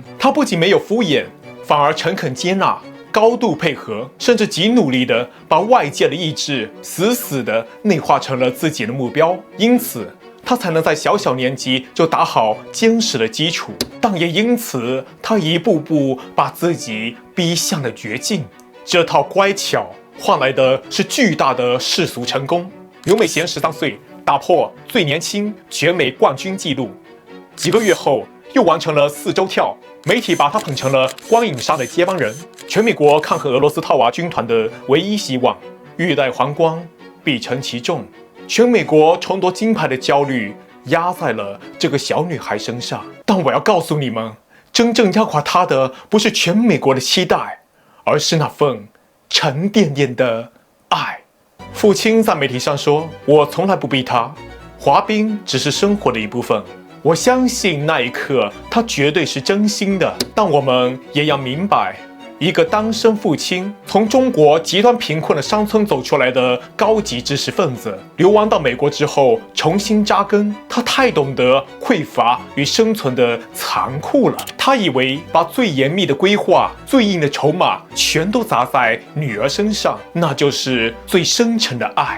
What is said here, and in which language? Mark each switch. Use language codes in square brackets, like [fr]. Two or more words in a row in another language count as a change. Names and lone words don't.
[zh] 他不僅沒有敷衍，反而誠懇接納，高度配合，甚至極努力地把外界的意志死死地內化成了自己的目標。因此他才能在小小年紀就打好堅實的基礎，但也因此，他一步步把自己逼向了絕境。這套乖巧換來的是巨大的世俗成功。劉美嫻13歲打破最年輕全美冠軍紀錄，幾個月後又完成了4周跳，媒體把她捧成了光影殺的接班人，全美國抗衡俄羅斯套娃軍團的唯一希望。欲戴皇冠，必承其重。全美國重奪金牌的焦慮壓在了這個小女孩身上，但我要告訴你們，真正壓垮她的不是全美國的期待，而是那份沉甸甸的愛。父親在媒體上說，我從來不逼她，滑冰只是生活的一部分。我相信那一刻他絕對是真心的，但我們也要明白，一個單身父親，從中國極端貧困的山村走出來的高級知識分子，流亡到美國之後重新扎根，他太懂得匱乏與生存的殘酷了。他以為把最嚴密的規劃、最硬的籌碼全都砸在女兒身上，那就是最深沉的愛。